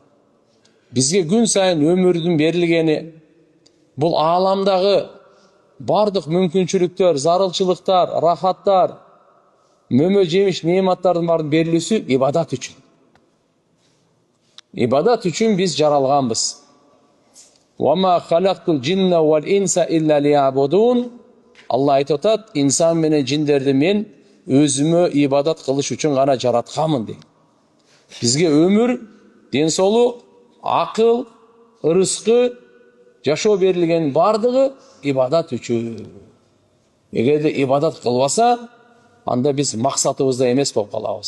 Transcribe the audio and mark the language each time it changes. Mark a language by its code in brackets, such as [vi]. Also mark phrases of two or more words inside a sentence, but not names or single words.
[ky] Бизге күн сайын өмүрдүн берилгени, бул ааламдагы бардык мүмкүнчүлүктөр, зарылчылыктар, рахаттар, мөмө жемиш неаматтардын баарын берилүүсү ибадат үчүн. Ибадат үчүн биз жаралганбыз. [ar] وَمَا خَلَقْتُ الْجِنَّ وَالْإِنْسَ إِلَّا لِيَعْبُدُونَ. [ky] Алла айтып атат, инсан менен жиндерди мен өзүмө ибадат кылыш үчүн гана жаратканмын дейт. Бизге өмүр, ден соолук, акыл, ырыскы, жашоо берилген бардыгы ибадат үчүн. Эгерде ибадат кылбаса, анда биз максатыбызда эмес болуп калабыз.